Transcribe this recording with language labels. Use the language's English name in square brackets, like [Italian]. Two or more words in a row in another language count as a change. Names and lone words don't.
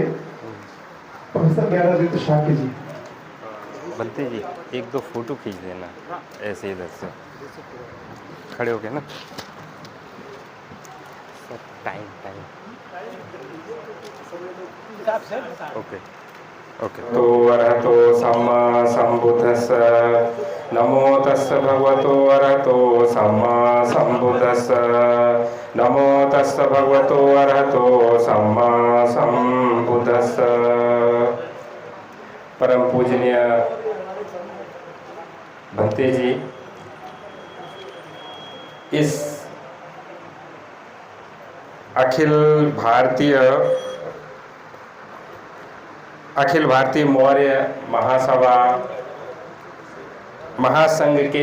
[Hindi] प्रोफेसर ज्ञानादित्य शाक्य जी। बनते जी एक दो फोटो खींच देना ऐसे इधर से खड़े हो गए ना। [English] time okay okay. [Pali] तो अरहतो सम्मा संबुद्धस्स नमो तस्स भगवतो अरहतो सम्मा संबुद्धस्स नमो तस्स भगवतो अरहतो सम्मा संबुद्धस्स। [Hindi] परम पूजनीय भंते जी, इस अखिल भारतीय मौर्य महासभा महासंघ के